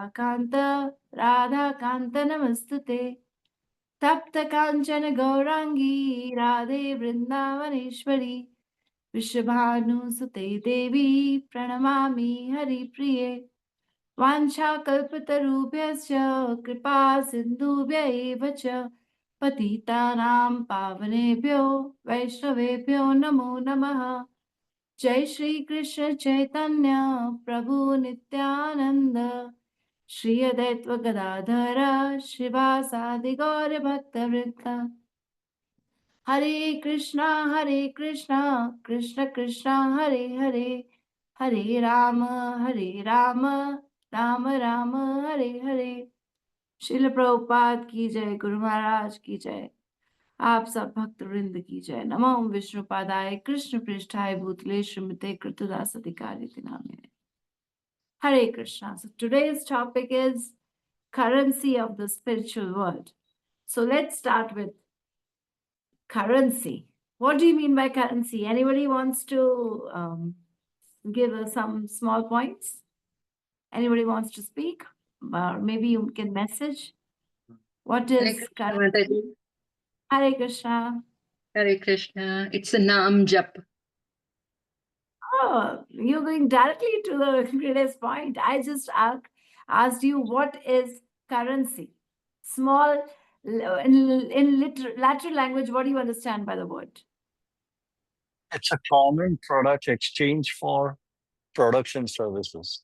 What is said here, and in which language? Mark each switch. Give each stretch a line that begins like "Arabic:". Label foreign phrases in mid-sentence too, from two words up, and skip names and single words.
Sanskrit: कान्त राधा कान्त नमस्तुते तप्त काञ्चन गौराङ्गी राधे वृन्दावनेश्वरी वृषभानुसुते देवी प्रणमामि हरिप्रिये वाञ्छाकल्पतरुभ्यश्च कृपा सिन्धुभ्य एव च पतितानां पावनेभ्यो वैष्णवेभ्यो नमो नमः। जय श्री कृष्ण चैतन्य प्रभु नित्यानंद श्री अद्वैत गदाधर श्रीवासादि गौर भक्तवृंद। हरे कृष्णा कृष्ण कृष्णा हरे हरे, हरे राम राम राम हरे हरे।
Hindi: श्रील प्रभुपाद की जय, गुरु महाराज की जय, आप सब भक्त वृंद की जय।
Sanskrit: नमो विष्णुपादाय कृष्ण पृष्ठाय भूतले श्रीमते कृतदास अधिकारी नामिने।
English: Hare Krishna. So today's topic is currency of the spiritual world. So let's start with currency. What do you mean by currency? Anybody wants to give us some small points? Anybody wants to speak? Or maybe you can message. What Hare is Krishna, currency? Mataji. Hare Krishna. Hare Krishna. It's a
Hindi: Naam Jap.
English: Oh, you're going directly to the greatest point. I just asked you what is currency. Small, in lateral language, what do you understand by the word? It's a common product exchange for products and services.